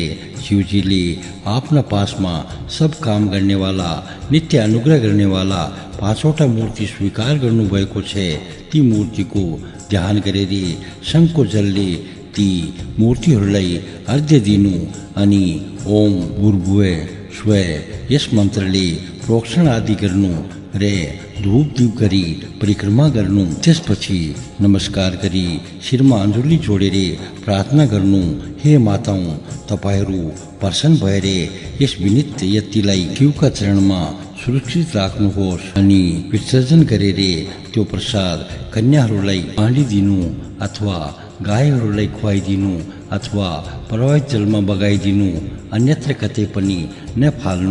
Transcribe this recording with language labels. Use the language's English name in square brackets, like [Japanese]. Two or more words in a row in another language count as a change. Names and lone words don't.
[Nepali] शिवजीले आफ्ना पासमा सब काम गर्नेवाला नित्य अनुग्रह गर्नेवाला 5वटा मूर्ति स्वीकार गर्नु भएको छ। ती मूर्तिको ध्यान गरेर शङ्खको जलले ती मूर्तिहरूलाई अर्घ्य दिनु अनि ओम भूर्भुवः स्वः यस मन्त्रले प्रोक्षण आदि गर्नु रे। धूप दीप गरी परिक्रमा गर्नु। त्यसपछि नमस्कार गरी शिरमा अञ्जुली जोडेर प्रार्थना गर्नु, हे माताओं, तपाईहरू प्रसन्न भएर यस विनित यतिलाई शिवका चरणमा सुरक्षित राख्नुहोस् अनि विसर्जन गरेर त्यो प्रसाद कन्याहरूलाई बाँडिदिनु अथवा गाईहरूलाई खुवाइदिनु अथवा प्रवाहित जलमा बगाइदिनु, अन्यत्र कतै पनि नफाल्नु।